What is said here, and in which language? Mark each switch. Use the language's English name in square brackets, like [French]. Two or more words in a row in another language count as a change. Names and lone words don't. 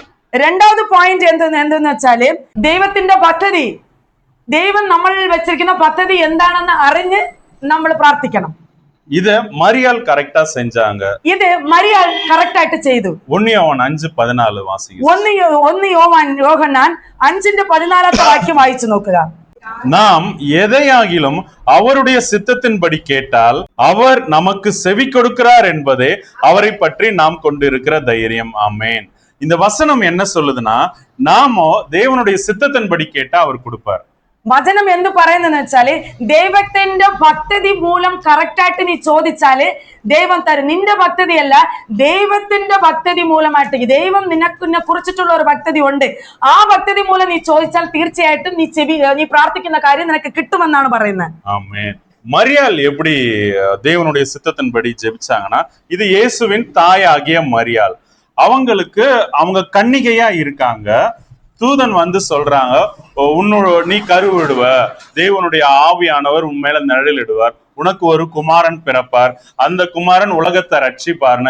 [Malayalam] രണ്ടാമത് പോയിന്റ് എന്തെന്ന് വെച്ചാല് ദൈവത്തിന്റെ പദ്ധതി, ദൈവം നമ്മളിൽ വെച്ചിരിക്കുന്ന പദ്ധതി എന്താണെന്ന് അറിഞ്ഞ് നമ്മൾ പ്രാർത്ഥിക്കണം. ഇത് മറിയാൾ കറക്റ്റാ செஞ்சாங்க. ഇത് മറിയാൾ കറക്റ്റ് ആയിട്ട് ചെയ്തു. 1 യോഹന്നാൻ 5:14 വാസിക്കുക. 1 യോഹന്നാൻ 5:14 വാക്യം വായിച്ചു നോക്കുക. [Tamil] நாம் எதையாகிலும் அவருடைய சித்தத்தின்படி கேட்டால் அவர் நமக்கு செவி கொடுக்கிறார் என்பதே அவரை பற்றி நாம் கொண்டிருக்கிற தைரியம். ஆமேன். இந்த வசனம் என்ன சொல்லுதுன்னா, நாமோ தேவனுடைய சித்தத்தின்படி கேட்டா அவர் கொடுப்பார். [Malayalam] വചനം എന്ത് പറയുന്നെന്ന് വെച്ചാല് ദൈവത്തിന്റെ ഭക്തി മൂലം കറക്റ്റ് ആയിട്ട് നീ ചോദിച്ചാല് ദൈവം തരും. നിന്റെ ഭക്തിയല്ല, ദൈവത്തിന്റെ ഭക്തി മൂലമായിട്ട് ദൈവം നിനക്ക് കുറിച്ചിട്ടുള്ള ഒരു ഭക്തി ഉണ്ട്. ആ ഭക്തി മൂലം നീ ചോദിച്ചാൽ തീർച്ചയായിട്ടും നീ പ്രാർത്ഥിക്കുന്ന കാര്യം നിനക്ക് കിട്ടുമെന്നാണ് പറയുന്നത്. ആമേൻ. [Tamil] மரியாள் எப்படி தேவனுடைய சித்தத்தின்படி ஜெபிச்சாங்கன்னா, இது இயேசுவின் தாயாகிய மரியாள். அவங்களுக்கு அவங்க கன்னிகையா இருக்காங்க. தூதன் வந்து சொல்றாங்க, நீ கருவிடுவ, தேவனுடைய ஆவியானவர் உன் மேல நிழலிடுவார், உனக்கு ஒரு குமாரன் பிறப்பார், அந்த குமாரன் உலகத்தை ரட்சிப்பார்னு.